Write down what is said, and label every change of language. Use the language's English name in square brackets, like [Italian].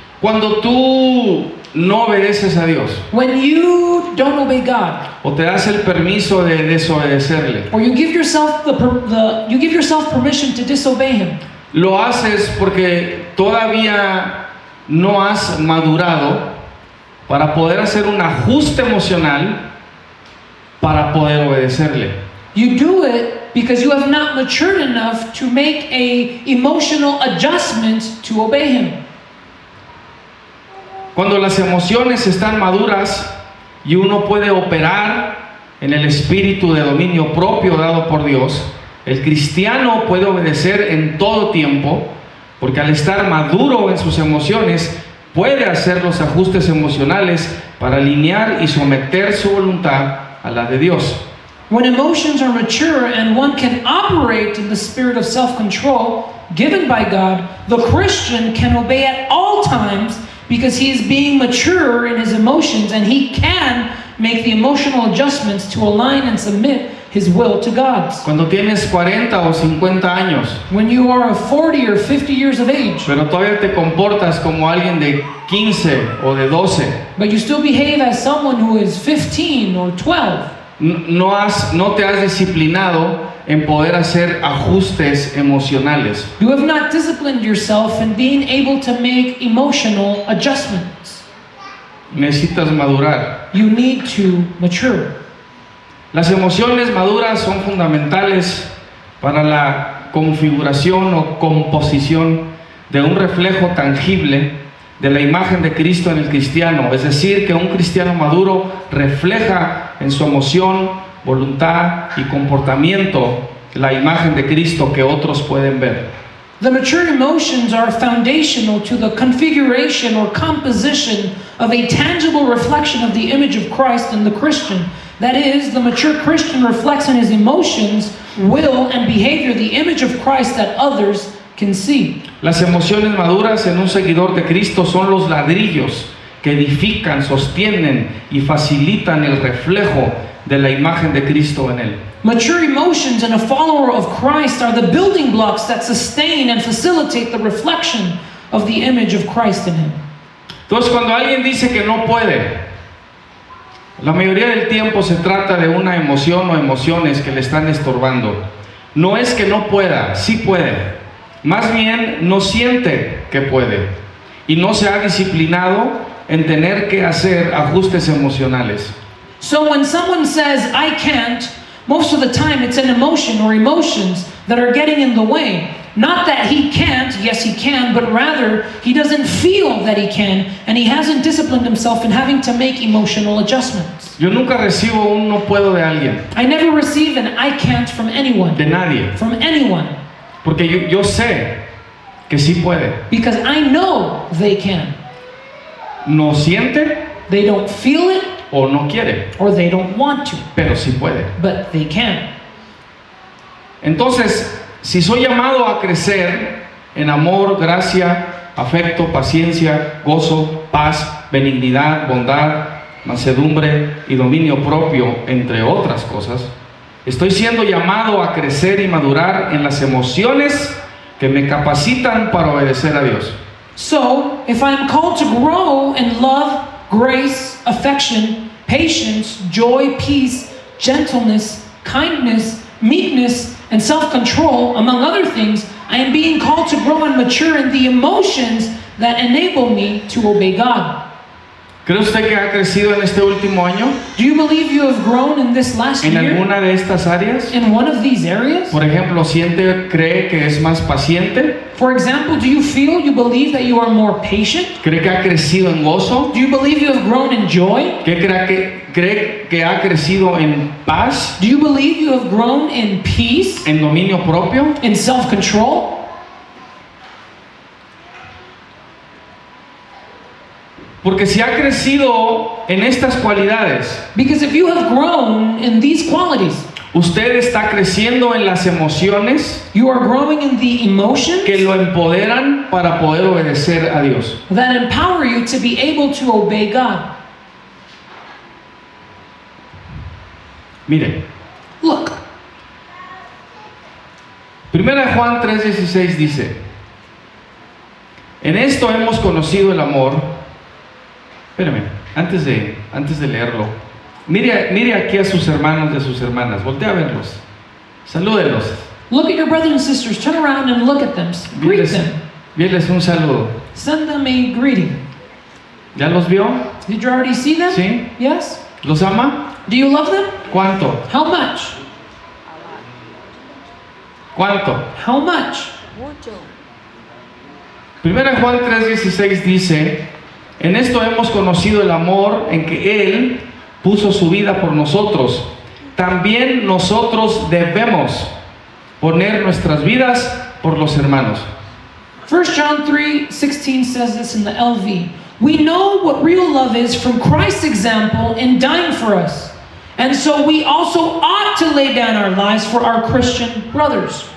[Spanish] Cuando tú no obedeces a Dios [English] When you don't obey God, [Spanish] o te das el permiso de desobedecerle, [English] or you give yourself you give yourself permission to disobey Him, [Spanish] lo haces porque todavía no has madurado para poder hacer un ajuste emocional para poder obedecerle. [English] you do it because you have not matured enough to make a emotional adjustment to obey Him. [Spanish] Cuando las emociones están maduras y uno puede operar en el espíritu de dominio propio dado por Dios, el cristiano puede obedecer en todo tiempo, porque al estar maduro en sus emociones puede hacer los ajustes emocionales para alinear y someter su voluntad a la de Dios. [English] When emotions are mature and one can operate in the spirit of self-control given by God, the Christian can obey at all times because he is being mature in his emotions, and he can make the emotional adjustments to align and submit his will to God's. [Spanish] Cuando tienes 40 o 50 años, [English] When you are 40 or 50 years of age, [Spanish] pero todavía te comportas como alguien de 15 o de 12, [English] but you still behave as someone who is 15 or 12, [Spanish] no te has disciplinado en poder hacer ajustes emocionales. [English] you have not disciplined yourself in being able to make emotional adjustments. [Spanish] Necesitas madurar. [English] You need to mature. [Spanish] Las emociones maduras son fundamentales para la configuración o composición de un reflejo tangible de la imagen de Cristo en el cristiano. Es decir, que un cristiano maduro refleja en su emoción, voluntad y comportamiento la imagen de Cristo que otros pueden ver. [English] The mature emotions are foundational to the configuration or composition of a tangible reflection of the image of Christ in the Christian. That is, the mature Christian reflects in his emotions, will, and behavior the image of Christ that others can see. [Spanish] Las emociones maduras en un seguidor de Cristo son los ladrillos que edifican, sostienen y facilitan el reflejo de la imagen de Cristo en él. [English] Mature emotions in a follower of Christ are the building blocks that sustain and facilitate the reflection of the image of Christ in him. [Spanish] Entonces, cuando alguien dice que no puede, la mayoría del tiempo se trata de una emoción o emociones que le están estorbando. No es que no pueda, sí puede. Más bien, no siente que puede. Y no se ha disciplinado en tener que hacer ajustes emocionales. [English] So when someone says, I can't, most of the time it's an emotion or emotions that are getting in the way, Not that he can't, yes he can, but rather he doesn't feel that he can, and he hasn't disciplined himself in having to make emotional adjustments. [Spanish] Yo nunca recibo un no puedo de alguien, [English] I never receive an I can't from anyone, [Spanish] de nadie, [English] from anyone, [Spanish] porque yo sé que sí puede. [English] because I know they can. [Spanish] No siente [English] They don't feel it, [Spanish] o no quiere, [English] or they don't want to, [Spanish] pero sí puede. [English] but they can. [Spanish] Entonces, si soy llamado a crecer en amor, gracia, afecto, paciencia, gozo, paz, benignidad, bondad, mansedumbre y dominio propio, entre otras cosas, estoy siendo llamado a crecer y madurar en las emociones que me capacitan para obedecer a Dios. [English] So, if I am called to grow in love, grace, affection, patience, joy, peace, gentleness, kindness, meekness, and self-control, among other things, I am being called to grow and mature in the emotions that enable me to obey God. [Spanish] ¿Cree usted que ha crecido en este último año [English] Do you believe you have grown in this last [Spanish] en [English] year [Spanish] alguna de estas áreas? [English] in one of these areas? [Spanish] Por ejemplo, cree que es más paciente, [English] For example, do you believe that you are more patient? [Spanish] cree que ha crecido en gozo, [English] Do you believe you have grown in joy? [Spanish] cree que ha crecido en paz, [English] Do you believe you have grown in peace, [Spanish] en dominio propio. [English] in self-control? [Spanish] Porque si ha crecido en estas cualidades, [English] Because if you have grown in these qualities, [Spanish] usted está creciendo en las emociones [English] you are growing in the emotions [Spanish] que lo empoderan para poder obedecer a Dios. [English] that empower you to be able to obey God. [Spanish] Mire, [English] Look, [Spanish] 1 Juan 3:16 dice: en esto hemos conocido el amor. Espérame, antes de leerlo, mire aquí a sus hermanos y a sus hermanas, voltea a verlos, salúdenlos, [English] look at your brothers and sisters, turn around and look at them, greet them, [Spanish] Vienes un saludo. [English] send them a greeting. [Spanish] ¿Ya los vio? [English] Did you already see them? [Spanish] ¿Sí? [English] Yes? [Spanish] ¿Los ama? [English] Do you love them? [Spanish] ¿Cuánto? [English] How much? [Spanish] ¿Cuánto? [English] How much? [Spanish] 1 Juan 3:16 dice: en esto hemos conocido el amor en que Él puso su vida por nosotros. También nosotros debemos poner nuestras vidas por los hermanos. [English] 1 John 3:16 says this in the LV. We know what real love is from Christ's example in dying for us. And so we also ought to lay down our lives for our Christian brothers.